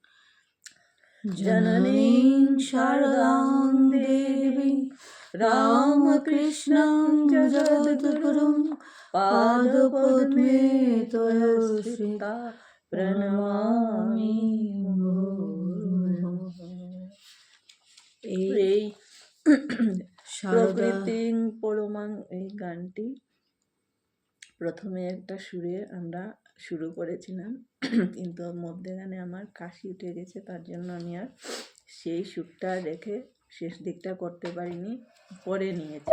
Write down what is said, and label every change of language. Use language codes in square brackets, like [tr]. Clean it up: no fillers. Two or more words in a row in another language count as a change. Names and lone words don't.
[sa] जननीं शारदां देवीं रामकृष्णं जगद्गुरुं पादपद्मे त्वया प्रणमामि मुहुर्मुहुः। [bn] এই [sa] প্রকৃতিং পরমাং [bn] এই গানটি প্রথমে একটা সুরে আমরা শুরু করেছিলাম, কিন্তু মধ্যখানে আমার কাশি উঠে গেছে, তার জন্য আমি আর সেই সুরটা রেখে শেষ দিকটা করতে পারিনি, পরে নিয়েছি।